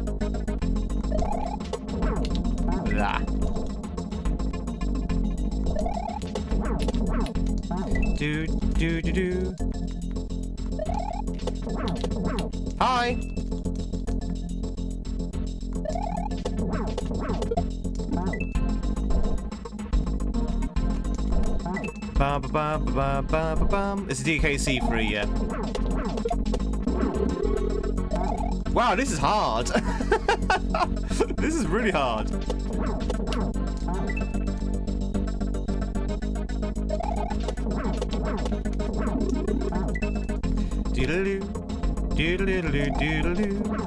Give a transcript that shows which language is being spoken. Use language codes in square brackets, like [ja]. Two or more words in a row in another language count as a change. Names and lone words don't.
[en] Blah. Do do do do. Hi. Ba ba ba ba ba ba bum. It's a DKC free, yeah. Wow, this is hard. This is really hard. Doodaloo, doodaloo, doodaloo.